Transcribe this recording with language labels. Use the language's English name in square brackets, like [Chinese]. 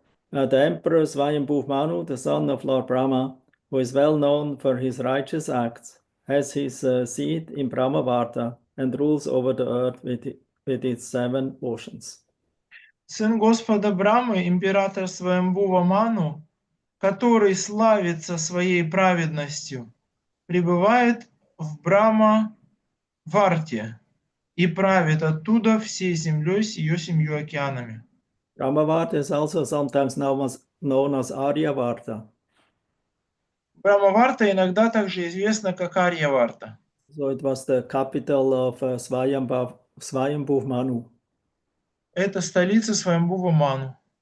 [English] The Emperor Swayambhu Manu, the son of Lord Brahma, who is well known for his righteous acts, has his seat in Brahmavarta and rules over the earth with its 7 oceans. [Russian] Сын Господа Брамы, император Сваямбува Ману, который славится своей праведностью, пребывает в Брахма-варте и правит оттуда всей землей с ее 7 океанами. [English] Brahmavarta is also sometimes known as Aryavarta. [Russian] Брахма-варта иногда также известна как Арья-варта. [English] So it was the capital of Swayambhu Manu. [Russian] Это столица Сваямбува Ману.